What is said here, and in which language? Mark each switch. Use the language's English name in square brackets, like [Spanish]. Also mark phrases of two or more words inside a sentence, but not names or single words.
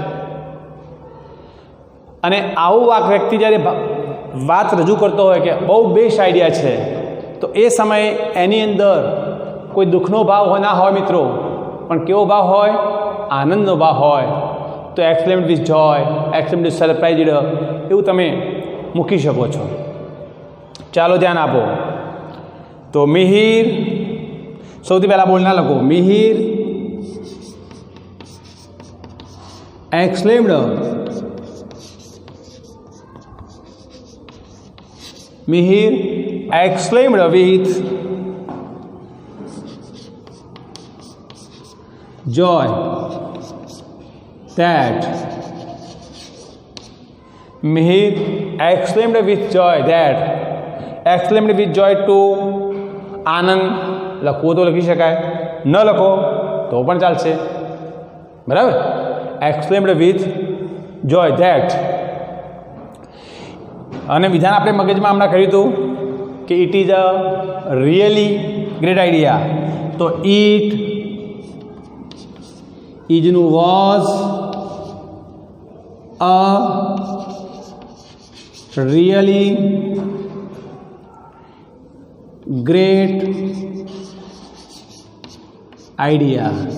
[Gujarati] અને આવું વ્યક્તિ જ્યારે વાત રજૂ કરતો હોય કે બહુ બેસ્ટ આઈડિયા છે, તો એ સમયે એની અંદર કોઈ દુઃખનો ભાવ ના હોય મિત્રો, પણ કેવો ભાવ હોય? આનંદનો ભાવ હોય. તો [English] exclaimed with joy, exclaimed with surprised [Gujarati] એવું તમે મૂકી શકો છો. ચાલો ધ્યાન આપો. તો મિહિર, સૌથી પહેલાં બોલના લખો, મિહિર exclaimed, [English] Mihir exclaimed with joy that, Mihir exclaimed with joy that, exclaimed with joy to [Gujarati] આનંદ લખવું તો લખી શકાય, ન લખો તો પણ ચાલશે, બરાબર. [English] exclaimed with joy that. [Gujarati] અને વિધાન આપણે મગજમાં હમણાં કર્યું હતું કે [English] it is a really great idea, [Gujarati] તો ઇટ ઇજનું [English] was a really great idea.